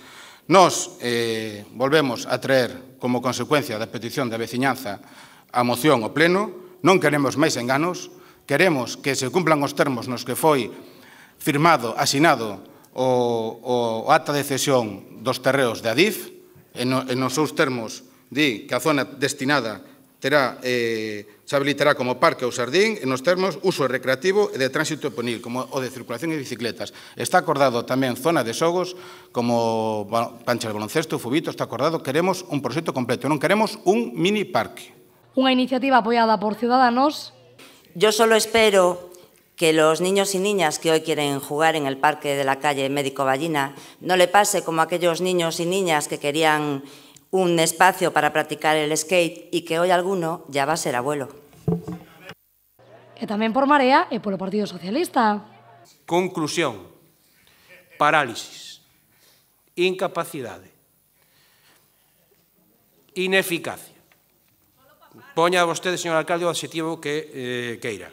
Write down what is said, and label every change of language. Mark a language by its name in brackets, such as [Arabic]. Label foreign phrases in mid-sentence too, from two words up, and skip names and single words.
[Galician] Nós volvemos a traer como consecuencia da petición da veciñanza a moción ao pleno, non queremos máis enganos, queremos que se cumplan os termos nos que foi firmado, asinado o acta de cesión dos terreos de Adif, e nos seus termos di que a zona destinada se habilitará como parque ou xardín, e nos termos uso recreativo e de tránsito ponil, como o de circulación e bicicletas. Está acordado tamén zona de xogos, como panchas de baloncesto, fubito, está acordado, queremos un proxecto completo, non queremos un mini parque. Unha iniciativa apoiada por Ciudadanos. [Spanish] Yo solo espero que los niños y niñas que hoy quieren jugar en el parque de la calle Médico Vallina no le pase como a aquellos niños y niñas que querían un espacio para practicar el skate y que hoy alguno ya va a ser abuelo. [Galician] E tamén por Marea e polo Partido Socialista. Conclusión, parálisis, incapacidade, ineficacia. Poña vostede, señor alcalde, o adxetivo que queira.